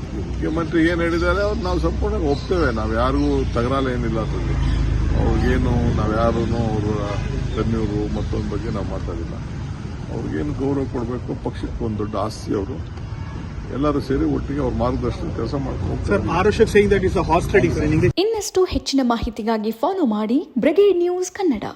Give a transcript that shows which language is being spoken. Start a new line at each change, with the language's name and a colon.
Kannada: ಮುಖ್ಯಮಂತ್ರಿ ಏನು ಹೇಳಿದ್ದಾರೆ ಅವ್ರು ನಾವು ಸಂಪೂರ್ಣ ಒಪ್ತೇವೆ. ನಾವು ಯಾರಿಗೂ ತಗರಾಲ ಏನಿಲ್ಲ ಅದರಲ್ಲಿ. ಅವ್ರಿಗೇನು ನಾವು ಯಾರೂ ಅವರ ಕನ್ಯೂರು ಮತ್ತೊಂದು ಬಗ್ಗೆ ನಾವು ಮಾತಾಡಿಲ್ಲ. ಅವ್ರಿಗೇನು ಗೌರವ ಕೊಡಬೇಕು, ಪಕ್ಷಕ್ಕೆ ಒಂದು ದೊಡ್ಡ ಆಸ್ತಿ ಅವರು. ಎಲ್ಲರೂ ಸೇರಿ ಒಟ್ಟಿಗೆ ಅವ್ರ ಮಾರ್ಗದರ್ಶನ ಕೆಲಸ ಮಾಡ್ಕೊಂಡು
English: Sir, Arushak saying that it's a horse trading, sir, in English.
Kannada: ಇನ್ನಷ್ಟು ಹೆಚ್ಚಿನ ಮಾಹಿತಿಗಾಗಿ ಫಾಲೋ ಮಾಡಿ ಬ್ರಿಗೇಡ್ ನ್ಯೂಸ್ ಕನ್ನಡ.